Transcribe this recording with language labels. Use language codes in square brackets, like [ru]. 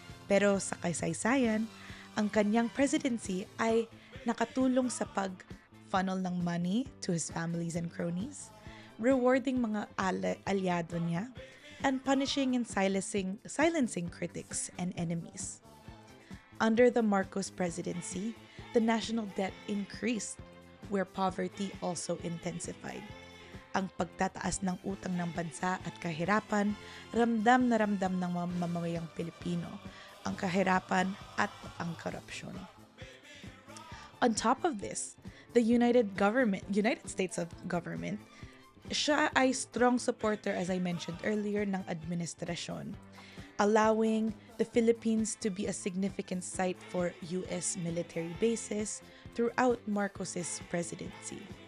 [tl] Pero sa kasaysayan, ang kanyang presidency ay nakatulong sa pag-funnel ng [en] money to his families and cronies, rewarding [tl] mga alyado niya, [en] and punishing and silencing critics and enemies. Under the Marcos presidency, the national debt increased, where poverty also intensified. [tl] Ang pagtataas ng utang ng bansa at kahirapan, ramdam na ramdam ng mga mamamayang Pilipino, ang kahirapan at ang korupsyon. [en] On top of this, the United States of government, [tl] siya ay [en] strong supporter, as I mentioned earlier, [tl] ng administrasyon, [en] allowing the Philippines to be a significant site for U.S. military bases throughout Marcos's presidency.